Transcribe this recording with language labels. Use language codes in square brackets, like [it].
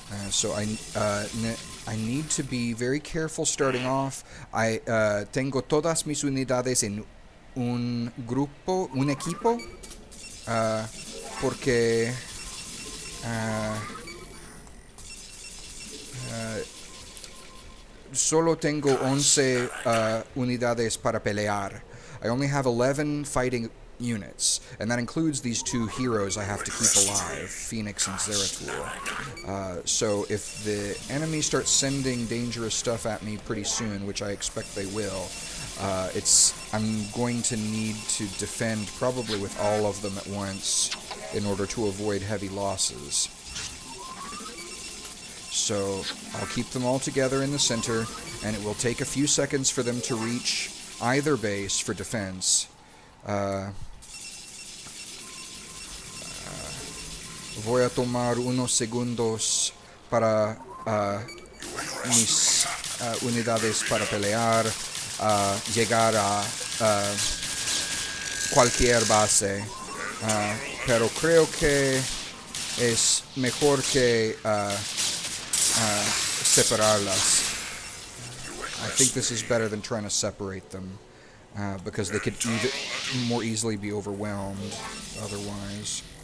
[en] So I need to be very careful starting off. [es] Tengo todas mis unidades en un equipo, porque solo tengo 11 unidades para pelear. [en] I only have 11 fighting units, and that includes these two heroes I have to keep alive, Phoenix and Zeratul. So if the enemy starts sending dangerous stuff at me pretty soon, which I expect they will, I'm going to need to defend probably with all of them at once in order to avoid heavy losses. So I'll keep them all together in the center, and it will take a few seconds for them to reach either base for defense. [es] Voy a tomar unos segundos para mis unidades para pelear, llegar a cualquier base, pero creo que es mejor que separarlas. [en] I think this is better than trying to separate them, because they could more easily be overwhelmed otherwise.